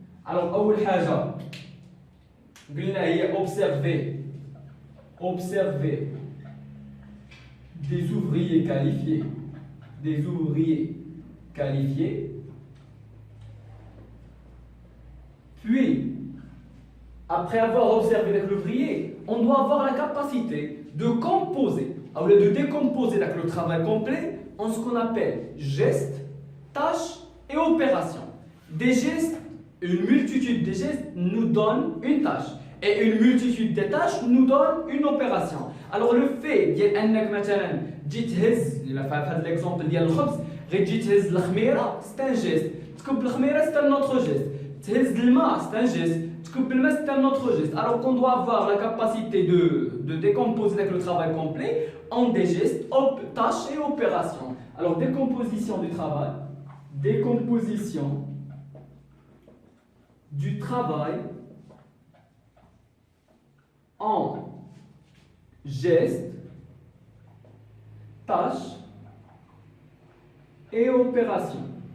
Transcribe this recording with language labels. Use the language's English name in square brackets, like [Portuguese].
[French] Alors, [Arabic] أول حاجة قلنا هي [French] observer des ouvriers qualifiés, puis après avoir observé l'ouvrier, on doit avoir la capacité de composer, au lieu de décomposer le travail complet en ce qu'on appelle gestes, tâches et opérations. Des gestes, une multitude de gestes nous donne une tâche. Et une multitude de tâches nous donne une opération. [Arabic] Alors le fait d'enك مثلا تجي تهز في l'exemple ديال الخبز غير تجي تهز الخميره [French] c'est un geste. [Arabic] تكب الخميره [French] c'est un autre geste. [Arabic] تهز الماء [French] c'est un geste. [Arabic] تكب الماء [French] c'est un autre geste. Alors qu'on doit avoir la capacité de décomposer avec le travail complet en des gestes, tâches et opérations. Alors décomposition du travail en gestes, tâches et opérations.